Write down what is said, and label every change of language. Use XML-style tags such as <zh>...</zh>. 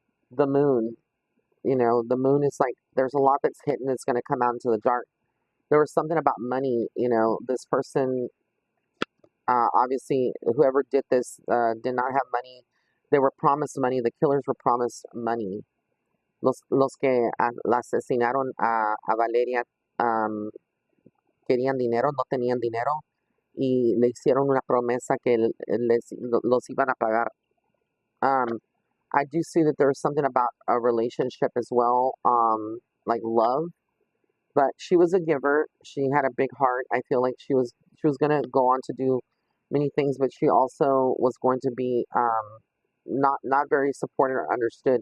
<en>The moon, the moon is like there's a lot that's hidden that's going to come out into the dark. There was something about money, this person, obviously, whoever did this did not have money. They were promised money. The killers were promised money.</en> <es>Los que la asesinaron a Valeria querían dinero, no tenían dinero y le hicieron una promesa que los iban a pagar.</es> <en>Um, I do see that there's something about a relationship as well, like love. But she was a giver. She had a big heart. I feel like she was gonna go on to do many things, but she also was going to be not very supported or understood.</en>